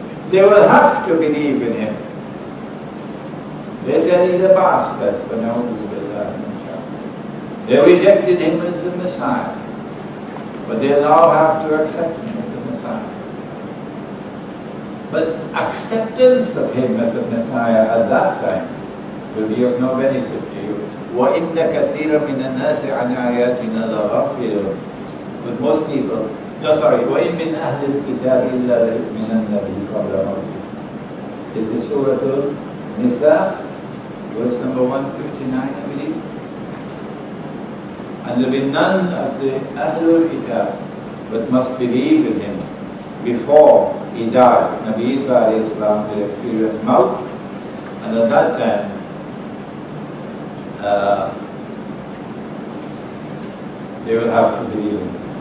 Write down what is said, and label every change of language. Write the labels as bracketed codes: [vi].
[en] They will have to believe in him. They said he's a bastard, but no, they rejected him as the Messiah. But they now have to accept him as the Messiah. But acceptance of him as the Messiah at that time will be of no benefit to you. [ar] وَإِنَّ كَثِيرًا مِنَ النَّاسِ عَنْ آيَاتِنَا لَغَافِلُونَ. [en] But most people, no, sorry, [ar] وَإِن مِّنْ أَهْلِ الْكِتَابِ إِلَّا لَيُؤْمِنَنَّ بِهِ قَبْلَ مَوْتِهِ. [en] This is Surah Al-Nisa, verse number 159, I believe. And there will be none of the Ahlul Kitab but must believe in him before he dies. Nabi Isa alayhi salam will experience maut, and at that time they will have to believe in him.